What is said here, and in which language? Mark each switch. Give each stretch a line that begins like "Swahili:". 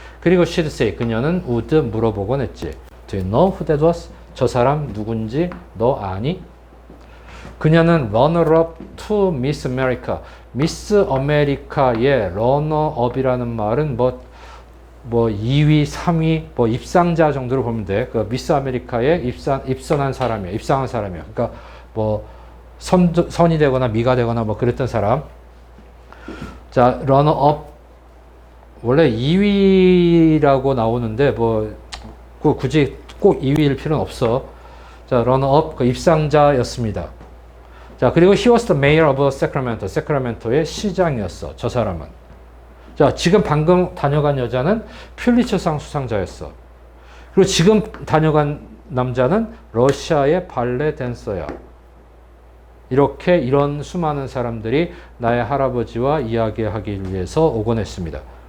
Korean: 그리고
English: she'd say,
Korean: 그녀는
English: would
Korean: 물어보곤 했지.
English: Do you know who that was?
Korean: 저 사람 누군지 너 아니? 그녀는
English: runner-up to Miss America.
Korean: 미스 아메리카의 runner-up이라는 말은 뭐 2위, 3위, 뭐 입상자 정도로 보면 돼. 그 미스 아메리카에 입선한 사람이야. 입상한 사람이야. 그러니까 뭐 선이 되거나 미가 되거나 뭐 그랬던 사람. 자, runner-up. 원래 2위라고 나오는데 뭐 굳이 꼭 2위일 필요는 없어. 자, runner-up, 그 입상자였습니다. 자, 그리고
English: he was the mayor of Sacramento.
Korean: 세크라멘토의 시장이었어. 저 사람은. 자, 지금 방금 다녀간 여자는 퓰리처상 수상자였어. 그리고 지금 다녀간 남자는 러시아의 발레 댄서야. 이렇게 이런 수많은 사람들이 나의 할아버지와 이야기하기 위해서 오곤 했습니다.